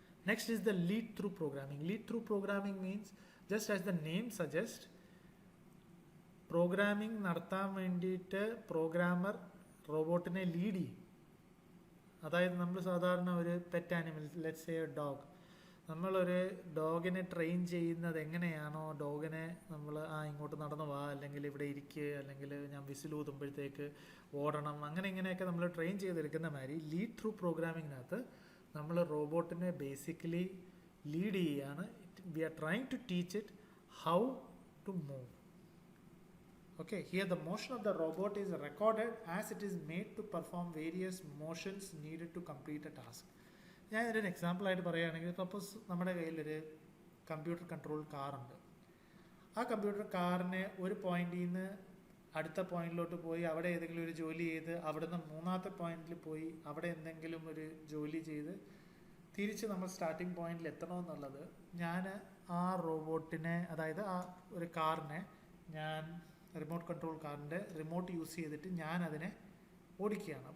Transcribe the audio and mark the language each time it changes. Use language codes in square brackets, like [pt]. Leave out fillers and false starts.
[en] Next is the lead through programming. Lead through programming means, just as the name suggests, [ml] programming നടത്താൻ വേണ്ടിയിട്ട് programmer റോബോട്ടിനെ lead ചെയ്യും. അതായത് നമ്മൾ സാധാരണ ഒരു pet animal, [en] let's say dog, [ml] നമ്മളൊരു ഡോഗിനെ ട്രെയിൻ ചെയ്യുന്നത് എങ്ങനെയാണോ, ഡോഗിനെ നമ്മൾ ഇങ്ങോട്ട് നടന്നു വാ, അല്ലെങ്കിൽ ഇവിടെ ഇരിക്കുക, അല്ലെങ്കിൽ ഞാൻ വിസിൽ ഊതുമ്പോഴത്തേക്ക് ഓടണം, അങ്ങനെ ഇങ്ങനെയൊക്കെ നമ്മൾ ട്രെയിൻ ചെയ്തെടുക്കുന്ന മാതിരി ലീഡ് ത്രൂ പ്രോഗ്രാമിങ്ങിനകത്ത് നമ്മൾ റോബോട്ടിനെ ബേസിക്കലി ലീഡ് ചെയ്യുകയാണ്. [en] We are trying to teach it how to move. Okay, here the motion of the robot is recorded as it is made to perform various motions needed to complete a task. [ml] ഞാൻ ഒരു example ആയിട്ട് പറയുകയാണെങ്കിൽ, suppose നമ്മുടെ കയ്യിലൊരു computer control കാറുണ്ട്. ആ computer കാറിനെ ഒരു പോയിന്റിൽ നിന്ന് അടുത്ത പോയിന്റിലോട്ട് പോയി അവിടെ ഏതെങ്കിലും ഒരു ജോലി ചെയ്ത് അവിടുന്ന് മൂന്നാമത്തെ പോയിന്റിൽ പോയി അവിടെ എന്തെങ്കിലും ഒരു ജോലി ചെയ്ത് തിരിച്ച് നമ്മൾ സ്റ്റാർട്ടിംഗ് പോയിന്റിൽ എത്തണമെന്നുള്ളത് ഞാൻ ആ റോബോട്ടിനെ, അതായത് ആ ഒരു കാറിനെ ഞാൻ റിമോട്ട് കൺട്രോൾ കാറിൻ്റെ റിമോട്ട് യൂസ് ചെയ്തിട്ട് ഞാൻ അതിനെ ഓടിക്കുകയാണ്.